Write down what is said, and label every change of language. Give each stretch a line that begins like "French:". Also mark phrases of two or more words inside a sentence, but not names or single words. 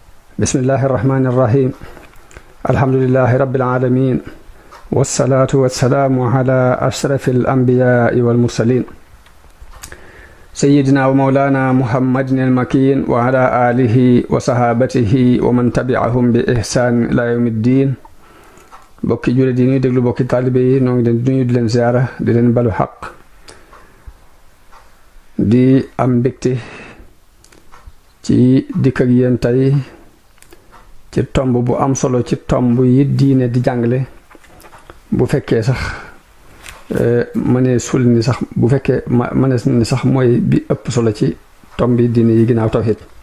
Arabic: بسم الله الرحمن الرحيم الحمد لله رب العالمين والصلاة والسلام على أشرف الأنبياء والمرسلين سيدنا ومولانا محمد المكين وعلى آله وصحابته ومن تبعهم بإحسان إلى يوم الدين
Wolof: bokki jullit yi ñuy déglu bokki taalibe yi noo ngi leen di nuyu di leen ziara di leen balu xaq di am mbégte ci dikk ak yéen tey ci tomb bu am solo ci tomb yi diine di jàngale bu fekkee sax mënee sul ni sax bu fekkee mënees ni sax mooy bi ëpp solo ci tomb yi diine yi ginnaaw tawhid